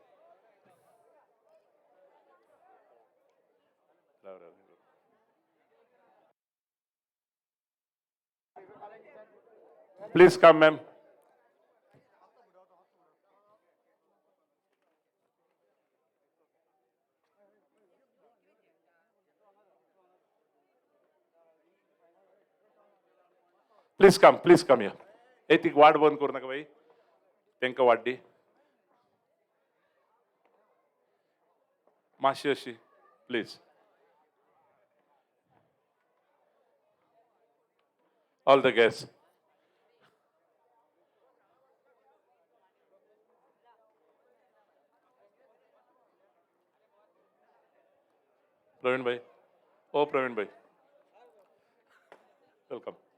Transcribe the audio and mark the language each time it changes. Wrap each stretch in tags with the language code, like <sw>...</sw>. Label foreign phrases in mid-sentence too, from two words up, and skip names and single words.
<en>please come ma'am please come</en> <kok>या ती वाट बंद करू नका बाई तांकां वाट दी मातशी अशी</kok> <en>please all the guest</en> <kok>प्रवीण भाई ओ प्रवीण भाई वेलकम</kok>